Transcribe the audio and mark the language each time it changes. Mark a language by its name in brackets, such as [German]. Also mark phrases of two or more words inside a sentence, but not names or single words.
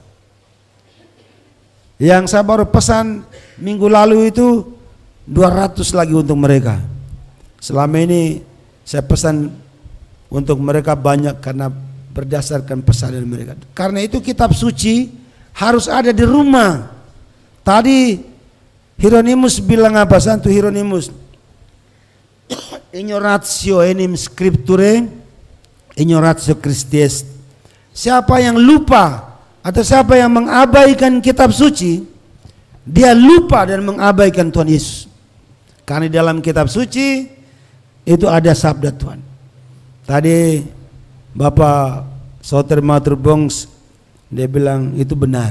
[Indonesian] Yang saya baru pesan minggu lalu itu 200 lagi untuk mereka. Selama ini saya pesan untuk mereka banyak karena berdasarkan pesanan mereka. Karena itu kitab suci harus ada di rumah. Tadi Hieronymus bilang apa? [Latin] Santo Hieronymus, ignoratio enim scripturae, ignoratio Christi est. [Indonesian] Siapa yang lupa atau siapa yang mengabaikan kitab suci, dia lupa dan mengabaikan Tuhan Yesus. Karena di dalam kitab suci itu ada sabda Tuhan. Tadi Bapak Soter Matur Bongs dia bilang itu benar.